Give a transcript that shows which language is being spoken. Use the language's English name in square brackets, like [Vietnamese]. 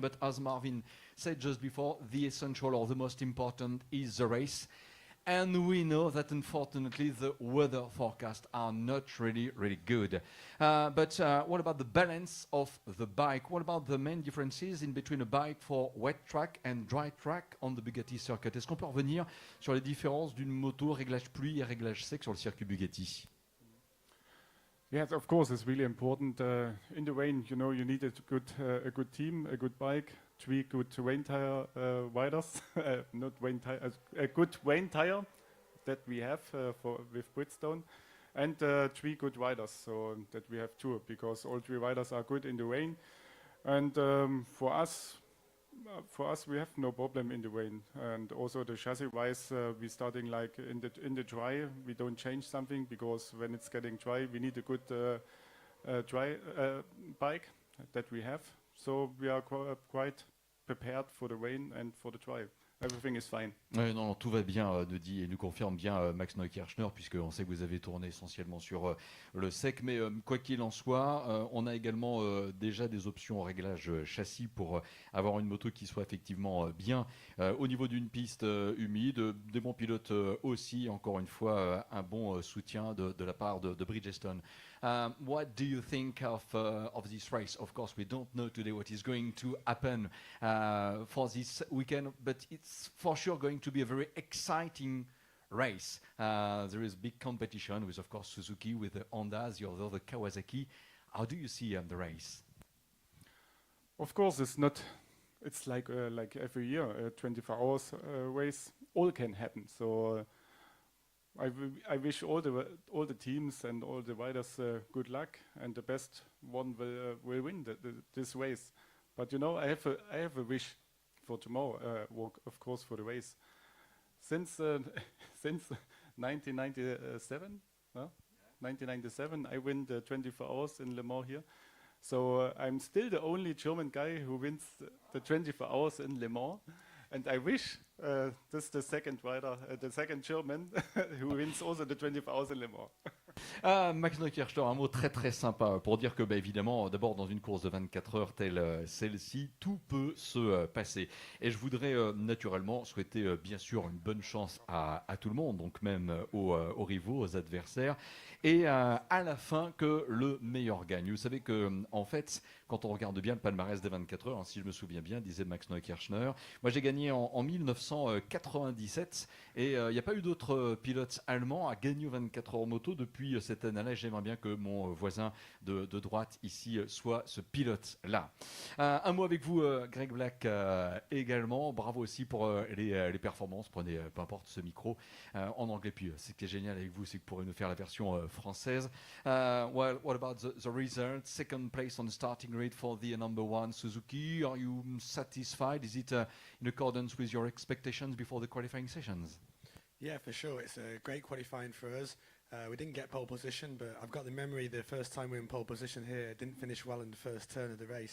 [English] But as Marvin said just before, the essential or the most important is the race. And we know that unfortunately the weather forecasts are not really good. But what about the balance of the bike? What about the main differences in between a bike for wet track and dry track on the Bugatti circuit? [French] Est-ce qu'on peut revenir sur les différences d'une moto réglage pluie et réglage sec sur le circuit Bugatti? [English] Yes, of course, it's really important. In the rain, you know, you need a good team, a good bike, 3 good rain tire riders, not rain tire, a good rain tire that we have with Bridgestone, and 3 good riders, so that we have 2 because all 3 riders are good in the rain, and for us we have no problem in the rain, and also the chassis wise we starting like in the dry. We don't change something because when it's getting dry we need a good dry bike that we have, so we are quite prepared for the rain and for the dry. Everything is fine. [French] Non, tout va bien, nous dit et nous confirme bien Max Neukirchner, puisqu'on sait que vous avez tourné essentiellement sur le sec. Mais quoi qu'il en soit, on a également déjà des options au réglage châssis pour avoir une moto qui soit effectivement bien au niveau d'une piste humide. Des bons pilotes aussi, encore une fois, un bon soutien de la part de Bridgestone. [English] What do you think of this race? Of course, we don't know today what is going to happen for this weekend, but it's for sure going to be a very exciting race. There is big competition with, of course, Suzuki, with the Hondas, the other, the Kawasaki. How do you see the race? Of course, it's not it's like every year, a 24 hours race. All can happen. So I wish all the teams and all the riders good luck, and the best one will win this race. But you know, I have a wish for tomorrow. Of course, for the race. Since 1997, 1997, I win the 24 hours in Le Mans here. So I'm still the only German guy who wins the 24 hours in Le Mans. And I wish this the second rider, the second German who wins also the 24 hours in Le Mans. [French] Max Neukirchner, un mot très très sympa pour dire que évidemment, d'abord dans une course de 24 heures telle celle-ci, tout peut se passer. Et je voudrais naturellement souhaiter bien sûr une bonne chance à tout le monde, donc même aux rivaux, aux adversaires, et à la fin que le meilleur gagne. Vous savez que en fait, quand on regarde bien le palmarès des 24 heures, si je me souviens bien, disait Max Neukirchner, moi j'ai gagné en 1997 et il n'y a pas eu d'autres pilotes allemands à gagner aux 24 heures moto depuis cette année-là. J'aimerais bien que mon voisin de droite ici soit ce pilote-là. Un mot avec vous, Greg Black, également. Bravo aussi pour les performances. Prenez peu importe ce micro en anglais. Puis ce qui est génial avec vous, c'est que vous pourrez nous faire la version française. [English] Well, what about the result? Second place on the starting grid for the number one Suzuki. Are you satisfied? Is it in accordance with your expectations before the qualifying sessions? Yeah, for sure. It's a great qualifying for us. We didn't get pole position, but I've got the memory the first time we were in pole position here, it didn't finish well in the first turn of the race.